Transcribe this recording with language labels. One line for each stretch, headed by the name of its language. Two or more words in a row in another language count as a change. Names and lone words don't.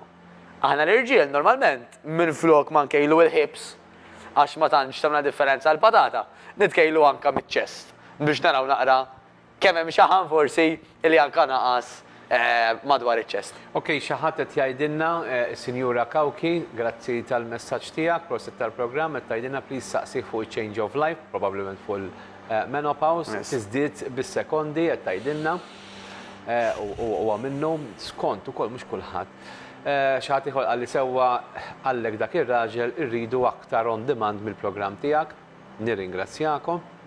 Maltese: Aħna l-irġiel normalment minn flok ma nkejlu il-hips, għax ma tantx tagħmel differenza għall-patata, nitkejlu anke miċ-ċest biex naraw naqra kemm hemm xaħam forsi illi anke naqas madwar iċ-ċest. Ok, xaħat qed jgħidilna, Sinjura Kawki, grazzi tal-messaġġ tiegħek, proset tal-programm, qed tgħidilna please saqsi fuq
English: change of life,
Maltese: probablement fuq menopause, tiżdied bis-sekondi qed tgħidilna u minnu skont ukoll mhux kulħadd. Xaħat ieħor qalli sewwa għallek dak ir-raġel irridu aktar
English: on demand
Maltese: mill-programm tiegħek. Nirringrazzjakom.